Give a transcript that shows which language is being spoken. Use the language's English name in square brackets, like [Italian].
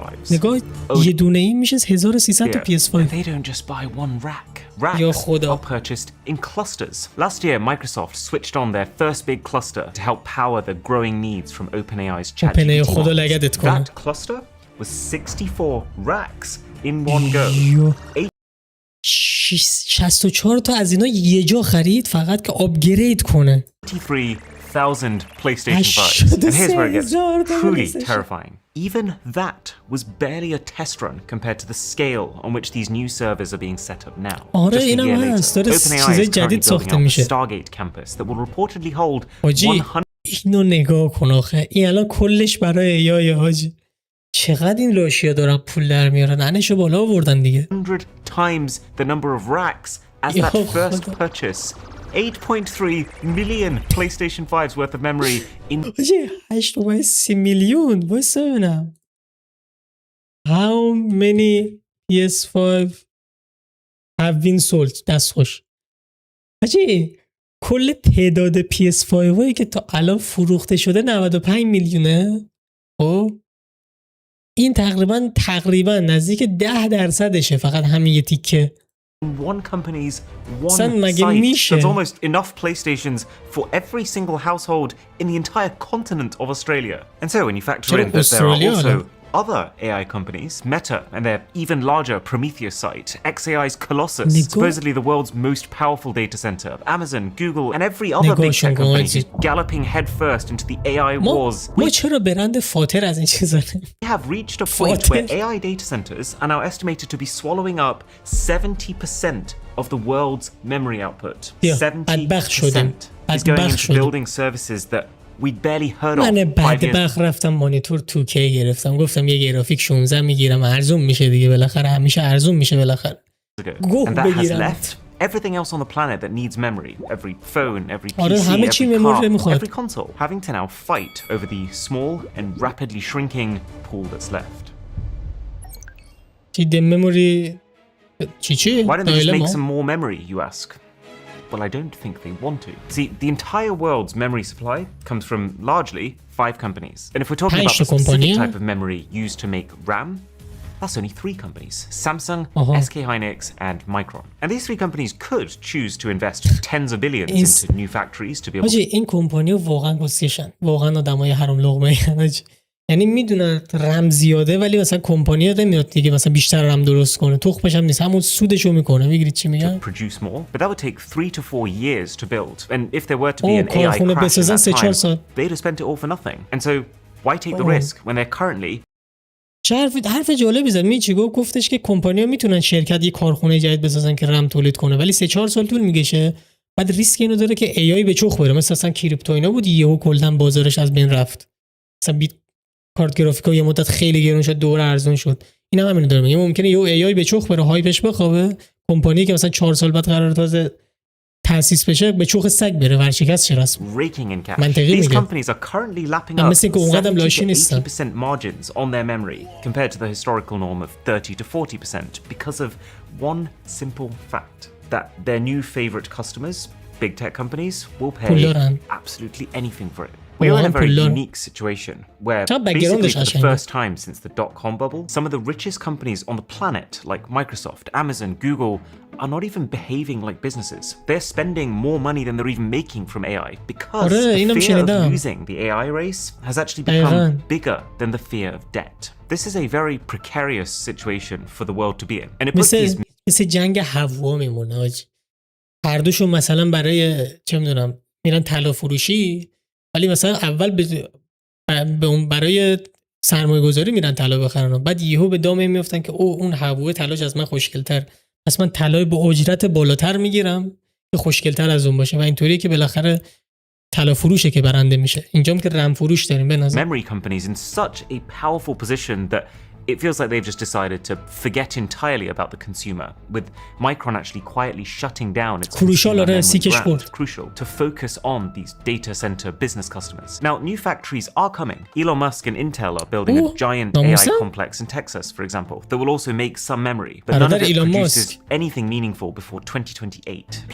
[Persian] نگاه یه دونه این میشه 1300 تا PS5. [English] They don't just buy one rack. Racks are purchased in clusters. Last year Microsoft switched on their first big cluster to help power the growing needs from OpenAI's ChatGPT models. That cluster was 64 racks in one go. [Persian] 64 تا از اینا یه جا خرید فقط که آپگرید کنه. [English] 83,000 PlayStation 5. And here's where it gets truly terrifying. Even that was barely a test run compared to the scale on which these new servers are being set up now. [Persian] آره [English] Just a [Persian] اینم [English] year [Persian] هست. [English] later, [Persian] داره چیزای جدید ساخته میشه. [English] Stargate campus that will reportedly hold 100. [Persian] اینو نگاه کن آخه. این الان کلش برای ایای حاجی. چقدر این لاشیا دارن پول در میارن، انشو بالا آوردن دیگه. [English] 100 times the number of racks as that first purchase. 8.3 million PlayStation 5's worth of memory in [Persian] 8.3 میلیون. واسه ببینم [English] how many PS5 have been sold. [Persian] دست خوش حاجی. کل تعداد PS5 هایی که تا الان فروخته شده 95 میلیونه. خب این تقریبا نزدیک 10%شه فقط همین یه تیکه. [English] One company's one site. There's almost enough PlayStations for every single household in the entire continent of Australia. And so when you factor in that there are also other AI companies, Meta and their even larger Prometheus site, XAI's Colossus, supposedly the world's most powerful data center, Amazon, Google, and every other big tech company is galloping headfirst into the AI wars. [Persian] ما چرا برند فاتر از این چیزا [English] We have reached a point where AI data centers are now estimated to be swallowing up 70% of the world's memory output. 70% is going into building services that we'd barely heard of. [Persian] من بدبخت رفتم مانیتور 2K گرفتم، گفتم یه گرافیک 16 میگیرم، ارزون میشه دیگه، بالاخره همیشه ارزون میشه بالاخره. [English] And that has left everything else on the planet that needs memory, every phone, every PC, every car, every console, having to now fight over the small and rapidly shrinking pool that's left. The memory. Why don't they just make some more memory, you ask? Well, I don't think they want to. See, the entire world's memory supply comes from largely 5 companies. And if we're talking about the specific type of memory used to make RAM, that's only 3 companies: Samsung, SK Hynix, and Micron. And these 3 companies could choose to invest tens of billions into new factories to be able to... [Persian] این کمپانی‌ها واقعا گسیشن. واقعا آدمای حرام لقمه. یعنی میدونن رم زیاده ولی مثلا کمپانی نمیاد دیگه مثلا بیشتر رم درست کنه، تخمش هم نیست، همون سودشو میکنه. میگیرید چی میگم؟ [English] Produce more, but that would take 3 to 4 years to build. And if there were to be an AI crash at that time, they'd have spent it all for nothing. And so why take the risk when they're currently... [Persian] حرف جالبی زد. چی گفتش که کمپانی‌ها میتونن شرکت یه کارخونه جدید بسازن که رم تولید کنه ولی 3-4 سال طول میکشه. بعد ریسک اینو داره که AI به چخ بره، مثلا کریپتو اینا بود یهو کلا بازارش از بین رفت. مثلا کارت گرافیکا یه مدت خیلی گرون شد، دوباره ارزون شد. اینا همین داره میگه. ممکنه یه AI به چخ بره، هایپش بخوابه، کمپانی که مثلا 4 سال بعد قرار تازه تأسیس بشه به چخ سگ بره، ورشکست شه رسم. منطقی میگه. مثل اینکه اونقدرم لاشی نیستن. [English] 80% margins on their memory compared to the historical norm of 30 to 40% because of one simple fact that their new favorite customers, big tech companies, will pay absolutely anything for it. We're in a very unique situation where basically for the first time since the dot-com bubble, some of the richest companies on the planet, like Microsoft, Amazon, Google, are not even behaving like businesses. They're spending more money than they're even making from AI because the fear of losing the AI race has actually become bigger than the fear of debt. This is a very precarious situation for the world to be in. And it puts these... [Persian] مثل جنگ هوا میمونه آجی. هر دوشون مثلا برای چه میدونم میرن طلا فروشی، ولی مثلا اول به اون برای سرمایه گذاری میرن طلا بخرن و بعد یهو به دام میافتن که اون هوای طلاش از من خوشگل‌تر، پس من طلای با اجرت بالاتر میگیرم که خوشگل‌تر از اون باشه و اینطوریه که بالاخره طلا فروشه که برنده میشه. اینجام که رم فروش داریم به نظر. [English] Memory companies in such a powerful position that it feels like they've just decided to forget entirely about the consumer, with Micron actually quietly shutting down its consumer memory brand. It's crucial to focus on these data center business customers. Now, new factories are coming. Elon Musk and Intel are building a giant AI complex in Texas, for example, that will also make some memory, but none of it produces anything meaningful before 2028.